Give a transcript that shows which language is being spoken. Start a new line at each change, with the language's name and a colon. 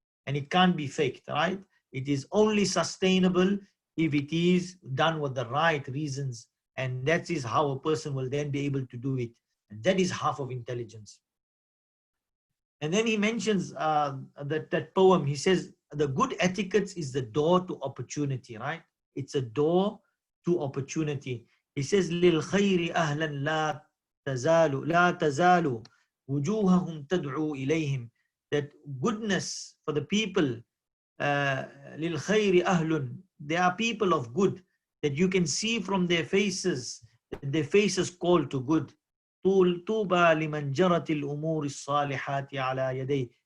English: And it can't be faked, right? It is only sustainable if it is done with the right reasons, and that is how a person will then be able to do it. And that is half of intelligence. And then he mentions that poem. He says, the good etiquette is the door to opportunity, right? It's a door to opportunity. He says,
Arabic: لِلْخَيْرِ أَهْلًا لَا تَزَالُ وُجُوهَهُمْ تَدْعُو إِلَيْهِمْ.
English: That goodness for the people,
Arabic: لِلْخَيْرِ أَهْلٌ,
English: they are people of good, that you can see from their faces call to good.
Arabic: طُوبَى لِمَنْ جَرَتِ الْأُمُورِ الصَّالِحَاتِ عَلَى يَدَيْهِ.